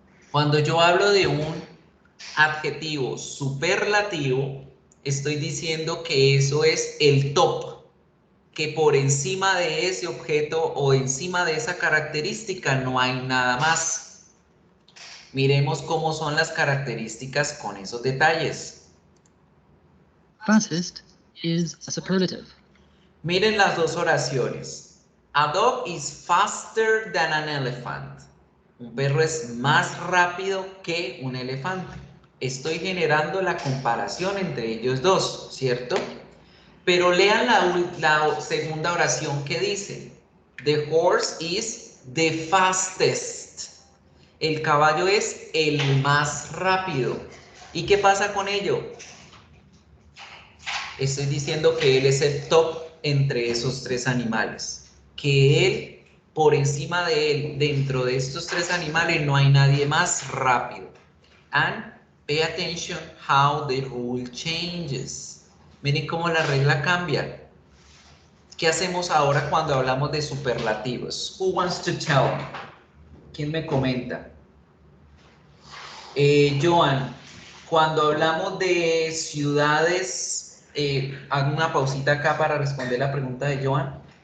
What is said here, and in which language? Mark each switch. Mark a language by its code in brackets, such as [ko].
[es] Cuando yo hablo de un adjetivo superlativo, estoy diciendo que eso es el top, que por encima de ese objeto o encima de esa característica no hay nada más. Miremos cómo son las características con esos detalles. [en] Fastest is a superlative. [es] Miren las dos oraciones. [en] A dog is faster than an elephant. [es] Un perro es más rápido que un elefante. Estoy generando la comparación entre ellos dos, ¿cierto? Pero lean la segunda oración que dice, [en] the horse is the fastest. [es] El caballo es el más rápido. ¿Y qué pasa con ello? Estoy diciendo que él es el top entre esos tres animales. Que él, por encima de él, dentro de estos tres animales, no hay nadie más rápido. [en] And pay attention how the rule changes. [es] Miren cómo la regla cambia. ¿Qué hacemos ahora cuando hablamos de superlativos? [en] Who wants to tell me? [es] ¿Quién me comenta? Joan, cuando hablamos de ciudades, hago una pausita acá para responder la pregunta de Joan.